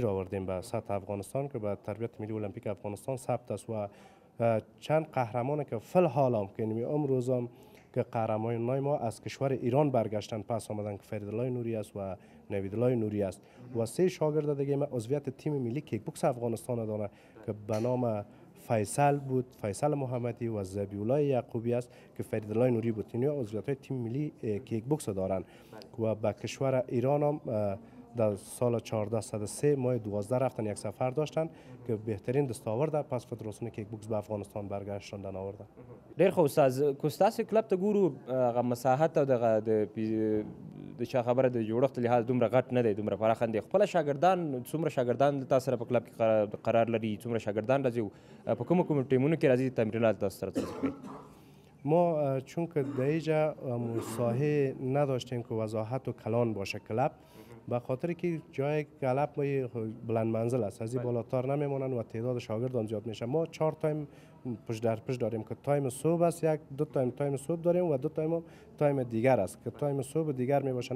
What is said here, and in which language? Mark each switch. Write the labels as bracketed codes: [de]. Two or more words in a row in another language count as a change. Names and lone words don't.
[fa] را آوردیم به سطح افغانستان که به تربیت ملی المپیک افغانستان ثبت است و چند قهرمان که فل حالم که امروز هم که قهرمانان ما از کشور ایران برگشتن پس آمدن که فریدالله نوری است و نویدالله نوری است و 3 شاگرد دیگه ما عضویت تیم ملی کیک بوکس افغانستان دارند که به نام فیصل بود، فیصل محمدی و ذبیح‌الله یعقوبی است که فریدالله نوری بود. اینا عضویت تیم ملی کیک بوکس دارند و به کشور ایران هم در سال 1403 ماه 12 رفتن یک سفر داشتن که بهترین دستاورد پس فدراسیون کیک بوکس به افغانستان برگشتن آوردن. [ps] ډیر خو استاد کوستاس کلب ته ګورو هغه مساحت او د چا خبره د جوړښت لحاظ دومره غټ نه دی دومره پراخه دی خپل شاګردان څومره شاګردان تاسو سره په کلب کې قرار لري څومره شاګردان راځي په کوم ټیمونو کې راځي تمرینات تاسو سره ترسره کوي؟ [fa] ما چون که در اینجا ساحه نداشتیم که وضاحت و کلان باشه کلب به خاطر که جای کلب ما بلند منزل است از این بالاتر نمیمونن و تعداد شاگردان زیاد میشه. ما 4 تایم پشت در پشت داریم که تایم صبح است دو تایم صبح داریم و 2 تایم دیگر است که تایم صبح دیگر می باشن.